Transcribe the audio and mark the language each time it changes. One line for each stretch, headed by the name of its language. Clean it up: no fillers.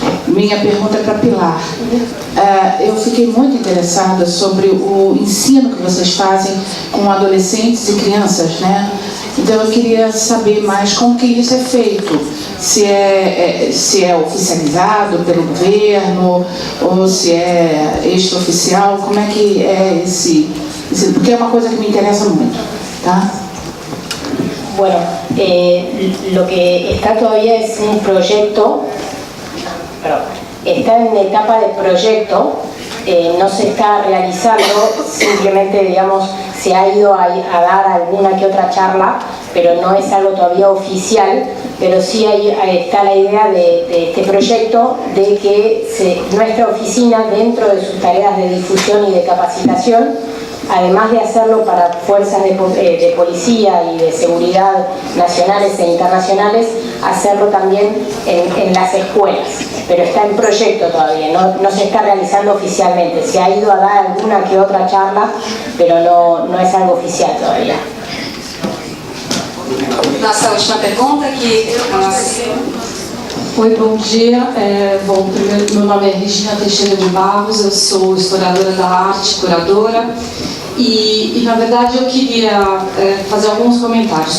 Portuguese: Minha pergunta é para Pilar. Eu fiquei muito interessada sobre o ensino que vocês fazem com adolescentes e crianças, né? Então eu queria saber mais como que isso é feito, se é oficializado pelo governo ou se é extraoficial, como é que é esse, porque é uma coisa que me interessa muito, tá?
Spanish: Bueno, lo que está todavía es un proyecto, está en etapa de proyecto, no se está realizando, simplemente, digamos, se ha ido a dar alguna que otra charla, pero no es algo todavía oficial, pero sí está la idea de este proyecto de que nuestra oficina, dentro de sus tareas de difusión y de capacitación, además de hacerlo para fuerzas de policía y de seguridad nacionales e internacionales, hacerlo también en las escuelas. Pero está en proyecto todavía, no se está realizando oficialmente. Se ha ido a dar alguna que otra charla, pero no es algo oficial todavía.
Portuguese: Nossa última pergunta aqui. Oi, bom dia. Primeiro, meu nome é Regina Teixeira de Barros, eu sou historiadora da arte, curadora, E na verdade eu queria fazer alguns comentários.